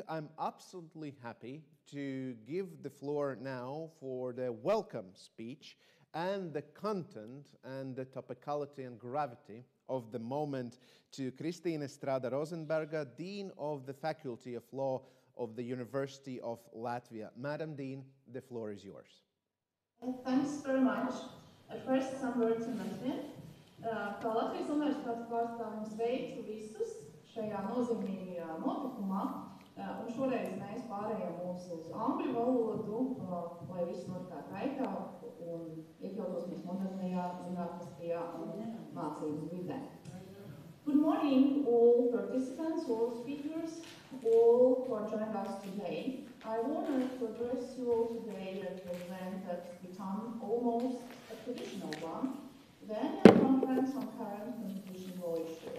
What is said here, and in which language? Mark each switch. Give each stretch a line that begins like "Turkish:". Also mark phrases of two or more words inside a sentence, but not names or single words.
English: I'm absolutely happy to give the floor now for the welcome speech and the content and the topicality and gravity of the moment to Kristīne Strada-Rozenberga, Dean of the Faculty of Law of the University of Latvia. Madam Dean, the floor is yours. Thanks very much. At first, some words in Latvian.
Latvian: Kā Latvijas Universitātes pārstāvjiem sveicu visus šajā nozīmīgajā notikumā, un šoreiz mēs pārējām mūs uz angļu valodu, lai viss notiktu raitāk un iekļautos mēs modernajā zinātniskajā un mācības vidē.
English: Good morning, all participants, all speakers, all who are joining us today. I'm honored to address you all today at an event that's become almost a traditional one, the annual conference on current competition law issues.